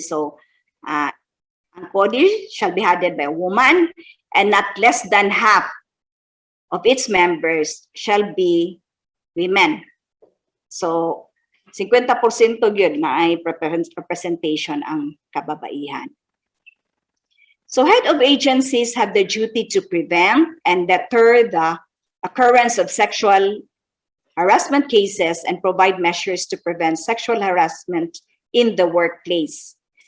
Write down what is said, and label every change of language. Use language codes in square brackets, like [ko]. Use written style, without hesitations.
[en] So, ang CODI shall be headed by a woman and not less than half of its members shall be women. [tl] So, 50% yun na ay representation ang kababaihan. [en] So head of agencies have the duty to prevent and deter the occurrence of sexual harassment cases and provide measures to prevent sexual harassment in the workplace.